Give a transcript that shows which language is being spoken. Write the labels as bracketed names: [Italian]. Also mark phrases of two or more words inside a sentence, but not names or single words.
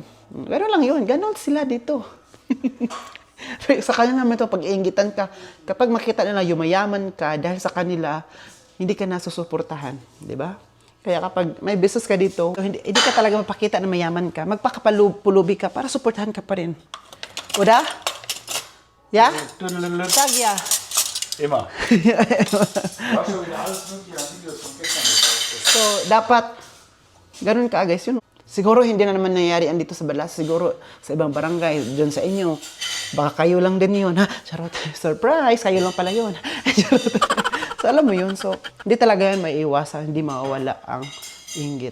[Filipino] Gano'n lang yun. Gano'n sila dito. Sa kanila naman ito, pag-iingitan ka, kapag makita nila yumayaman ka dahil sa kanila, hindi ka nasusuportahan. Di ba? Kaya kapag may business ka dito, hindi ka talaga mapakita na mayaman ka. Magpakapulubi ka para suportahan ka pa rin. [German] Uda? Ja? Sag ja. Immer. Du hast schon wieder alles mögliche an Videos von gestern gepostet. [Filipino] So, dapat, ganun ka guys, yun. Siguro hindi na naman nangyayari dito sa Balas. Siguro sa ibang barangay, dyan sa inyo. Baka kayo lang din yun. Ha? Charot. Surprise! Kayo lang pala yun. Charot. So, alam mo yun. So, hindi talaga yan maiiwasan. Hindi mawawala ang inggit.